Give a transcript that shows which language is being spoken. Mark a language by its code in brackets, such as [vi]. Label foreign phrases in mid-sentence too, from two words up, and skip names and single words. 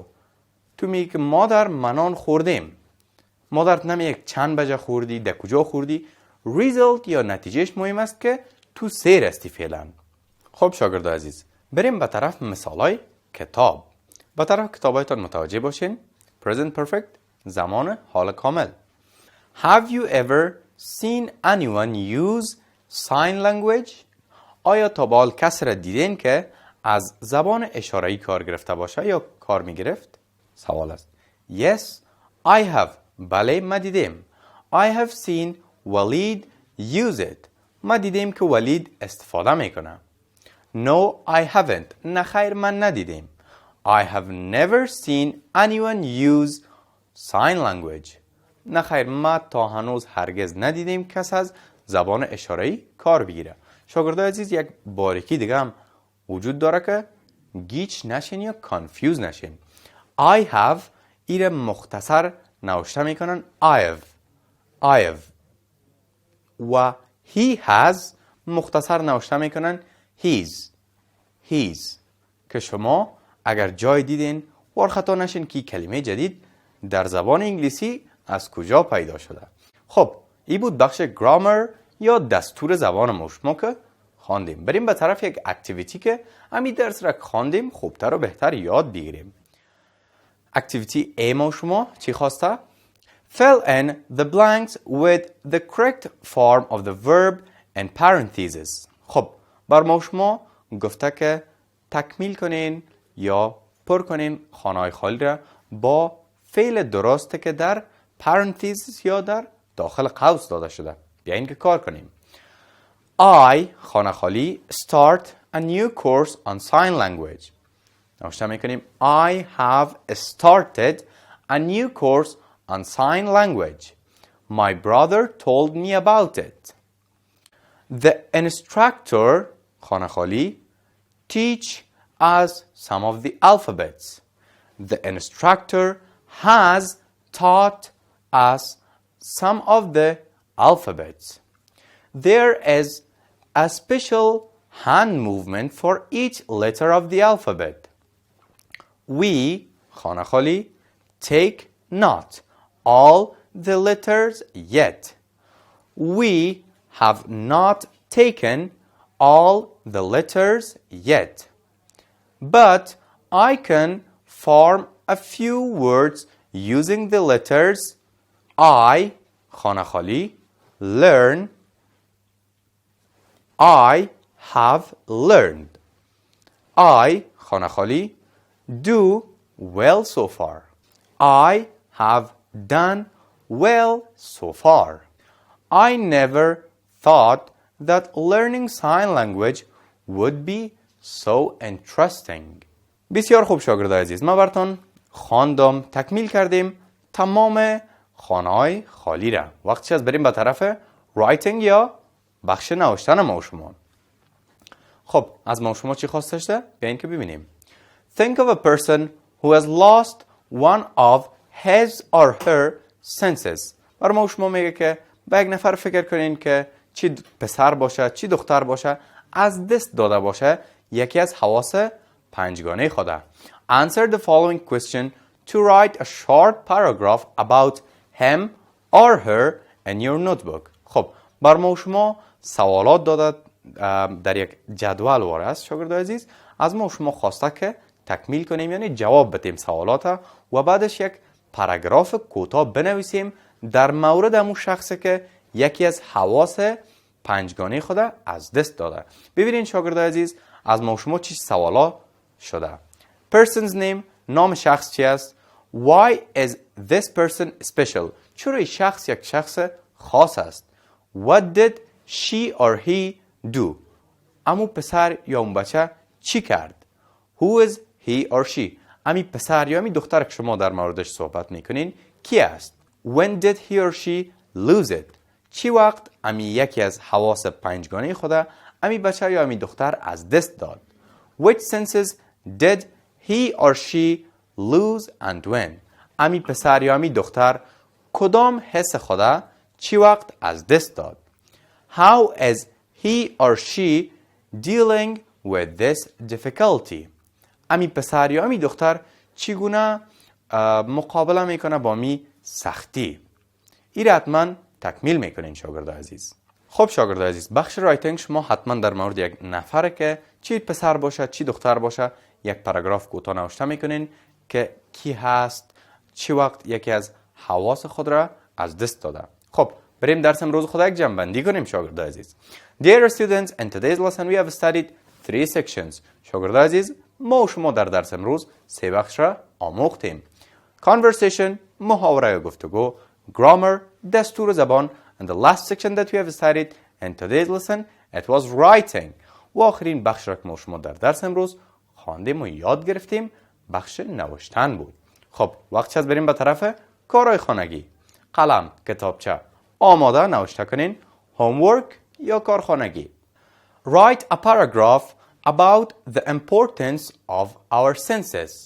[fa] تو میگه که مادر من نان خوردیم. مادرت نمیگه چند بجه خوردی، در کجا خوردی. result یا نتیجهش مهم است که تو سیر استی فعلا. خب شاگردای عزیز بریم به طرف مثالای کتاب. به طرف کتابایتان متوجه باشین. [en] present perfect [fa] زمان حال کامل. [en] Have you ever seen anyone use sign language؟ [fa] آیا تا به حال کسی را دیدین که از زبان اشاره‌ای کار گرفته باشه یا کار می گرفت؟ سوال است. [en] Yes, I have. [fa] بله من دیدم. [en] I have seen Walid use it. [fa] من دیدم که ولید استفاده میکنه. [en] No, I haven't. [fa] نه خیر من ندیدم. [en] I have never seen anyone use sign language. [fa] نه خیر من تا هنوز هرگز ندیدم کس از زبان اشاره‌ای کار بگیره. شاگردای عزیز یک باریکی دیگه هم وجود داره که گیج نشین یا کانفیوز نشین. [en] I have [fa] ایره مختصر نوشته میکنن [en] I have [fa] و [en] he has [fa] مختصر نوشته میکنن he's که شما اگر جای دیدین وارخطا نشین که کلمه جدید در زبان انگلیسی از کجا پیدا شده. خب این بود بخش گرامر یا دستور زبان ما شما که خواندیم. بریم به طرف یک اکتیویتی که همین درس را خواندیم خوبتر و بهتر یاد بگیریم. اکتیویتی A ما شما چی خواسته؟ [en] Fill in the blanks with the correct form of the verb and parentheses. [fa] خب بر ما شما گفته که تکمیل کنین یا پر کنین خانه‌های خالی را با فعل درسته که در parentheses یا در داخل قوس داده شده. بیاین که کار کنیم. [en] I [fa] خانه خالی [en] start a new course on sign language. [fa] نوشته میکنیم [en] I have started a new course on sign language. My brother told me about it. The instructor [fa] خانه خالی [en] teach us some of the alphabets. The instructor has taught us some of the alphabets. There is a special hand movement for each letter of the alphabet. We [fa] خانه خالی [en] take not all the letters yet. We have not taken all the letters yet. But I can form a few words using the letters I [fa] خانه خالی [en] learn. I have learned. I [fa] خانه خالی [en] do well so far. I have done well so far. I never thought that learning sign language would be so interesting. [fa] بسیار خوب شاگردای عزیز، ما براتون خواندم، تکمیل کردیم تمام خانه‌های خالی را. وقتی از بریم به طرف writing یا بخش نوشتن ما و شما. خب از ما و شما چی خواسته شده؟ بیاین که ببینیم. [en] Think of a person who has lost one of his or her senses. [fa] برای ما و شما میگه که به یک نفر فکر کنین که چی پسر باشه چی دختر باشه از دست داده باشه یکی از حواس پنجگانه خوده. [en] Answer the following question to write a short paragraph about him or her in your notebook. [fa] خب بر ما و شما سوالات داده در یک جدول واره است شاگردای عزیز. از ما و شما خواسته که تکمیل کنیم، یعنی جواب بدیم سوالات و بعدش یک پاراگراف کوتاه بنویسیم در مورد همون شخصی که یکی از حواس پنجگانه خود از دست داده. ببینید شاگردای عزیز از ما و شما چی سوالا شده. [en] Person's name، [fa] نام شخص چی است؟ [en] Why is this person special؟ [fa] چرا این شخص یک شخص خاص است؟ [en] What did she or he do؟ [fa] امو پسر یا اون بچه چی کرد؟ [en] Who is he or she؟ [fa] امی پسر یا امی دختر که شما در موردش صحبت میکنین کی است؟ [en] When did he or she lose it؟ [fa] چی وقت امی یکی از حواس پنجگانه خود امی بچه یا امی دختر از دست داد؟ [en] Which senses did he or she lose and when؟ [fa] امی پسر یا امی دختر کدام حس خود چی وقت از دست داد؟ [en] How is he or she dealing with this difficulty؟ [fa] امی پسر یا امی دختر چگونه مقابله میکنه با می سختی؟ این حتما تکمیل میکنین شاگرد عزیز. خب شاگرد عزیز، بخش رایتینگ شما حتما در مورد یک نفر که چی پسر باشه چی دختر باشه یک پاراگراف کوتاه نوشته میکنین که کی هست، چی وقت یکی از حواس خود را از دست داده. خب بریم درس امروز خود یک جمع‌بندی کنیم شاگرد عزیز. [en] Dear students, in today's lesson we have studied 3 sections. [fa] شاگرد عزیز، ما و شما در درس امروز 3 بخش را آموختیم. Conversation، محاوره گفتگو. Grammar، دستور زبان. [en] And the last section that we have studied in today's lesson, it was writing. [fa] و آخرین بخش را که ما و شما در درس امروز خواندیم و یاد گرفتیم بخش نوشتن بود. خب وقتی از بریم به طرف کارهای خانگی. قلم، کتابچه آماده نوشته کنین. Homework یا کارخانگی. [en] Write a paragraph about the importance of our senses.